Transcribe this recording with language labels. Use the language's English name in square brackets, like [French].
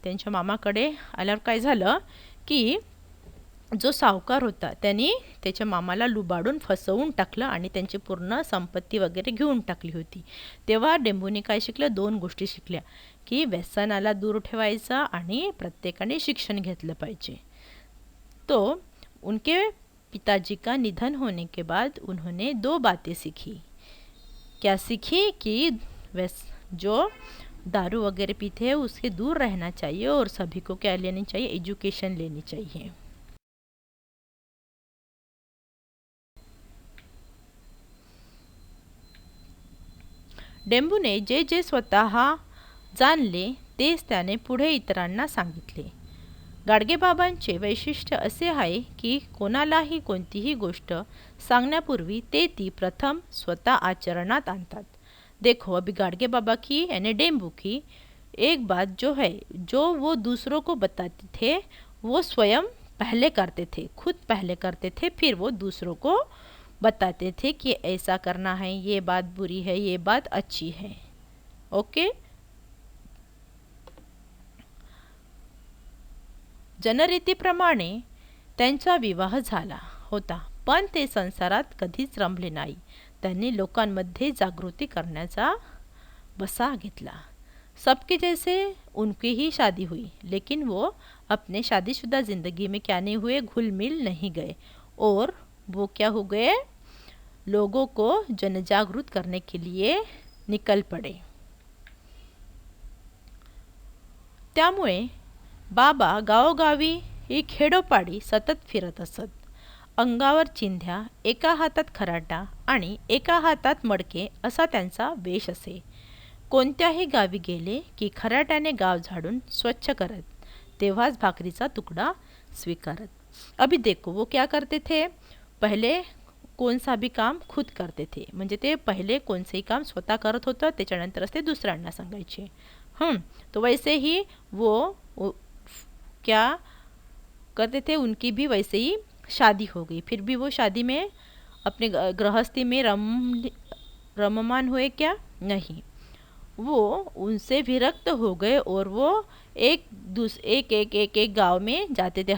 [Marathi] त्यांच्या मामाकडे आल्यावर काय झालं की जो सावकार होता त्यांनी त्याच्या मामाला लुबाडून फसवून टाकलं आणि त्यांची पूर्ण संपत्ती वगैरे घेऊन टाकली होती. तेव्हा डेंबूने काय शिकलं, 2 गोष्टी शिकल्या की व्यसनाला दूर ठेवायचं आणि प्रत्येकाने शिक्षण घेतलं पाहिजे. [Hindi] तो उनके पिताजी का निधन होने के बाद उन्होंने 2 बातें सीखी. क्या सीखी कि जो दारू वगैरह पीते हैं उसके दूर रहना चाहिए और सभी को क्या लेनी चाहिए, एजुकेशन लेनी चाहिए. [Marathi] डेंबूने जे स्वतः जाणले तेच त्याने पुढे इतरांना सांगितले. गाडगेबाबांचे वैशिष्ट्य असे आहे की कोणालाही कोणतीही गोष्ट सांगण्यापूर्वी ते ती प्रथम स्वतः आचरणात आणतात. [Hindi] देखो, अभी गाडगे बाबा की यानी डेंबू की एक बात जो है, जो वो दूसरों को बताते थे वो स्वयं पहले करते थे, खुद पहले करते थे, फिर वो दूसरों को बताते थे कि ऐसा करना है, ये बात बुरी है, ये बात अच्छी है. ओके. [Marathi] जनरीतीप्रमाणे त्यांचा विवाह झाला होता, पण ते संसारात कधीच रमले नाही. त्यांनी लोकांमध्ये जागृती करण्याचा बसा घेतला. [Hindi] सबके जैसे उनकी ही शादी हुई, लेकिन वो अपने शादीशुदा जिंदगी में क्या नहीं हुए, घुल मिल नहीं गए और वो क्या हो गए, लोगों को जनजागृत करने के लिए निकल पड़े. [Marathi] त्यामुळे बाबा गावोगावी ही खेडोपाडी सतत फिरत असत. अंगावर चिंध्या, एका हातात खराटा आणि एका हातात मडके असा त्यांचा वेश असे. कोणत्याही गावी गेले की खराट्याने गाव झाडून स्वच्छ करत, तेव्हाच भाकरीचा तुकडा स्वीकारत. [Hindi] अभी देखो वो क्या करते थे, [Marathi] पहले कौन सा भी काम खुद करते थे, म्हणजे ते पहिले कोणतेही काम स्वतः करत होतं, त्याच्यानंतरच ते दुसऱ्यांना सांगायचे. [Hindi] तो वैसे ही वो क्या करते थे, उनकी भी वैसे ही शादी हो गई. फिर भी वो शादी में अपने गृहस्थी में रममान हुए क्या, नहीं. वो उनसे विरक्त हो गए और वो एक गांव में जाते थे।